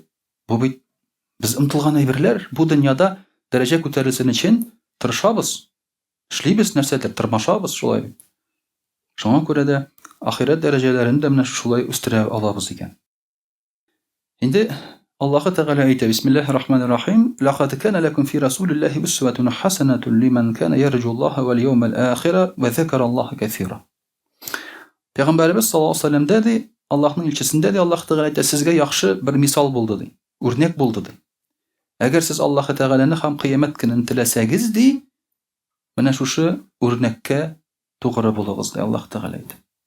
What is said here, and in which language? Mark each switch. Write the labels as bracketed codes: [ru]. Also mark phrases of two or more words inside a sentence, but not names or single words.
[tt] Бу бит без омтылган әйберләр. Бу дөньяда дәрәҗә күтәрелсен өчен тырышабыз, эшлибез нәрсәдер, тырмашабыз шулай бит. Шуңа күрә дә ахират дәрәҗәләрен дә менә шулай үстерә алабыз икән. Инде Аллаһы Тәгалә әйтә: [ar] بسم الله الرحمن الرحيم. لقد كان لكم في رسول الله أسوة حسنة لمن كان يرجو الله واليوم الآخر وذكر الله كثيرا. [tt] Пәйгамбәрбез [ar] صلى الله عليه وسلم [tt] ди, Аллаһның илчесендә ди, Аллаһ Тәгалә әйтә: сезгә яхшы бер мисал булды ди, үрнәк булды ди. Әгәр сез Аллаһы Тәгаләне һәм кыямәт көнен теләсәгез ди, менә шушы үрнәккә тугры булыгыз ди Аллаһ Тәгалә әйтә.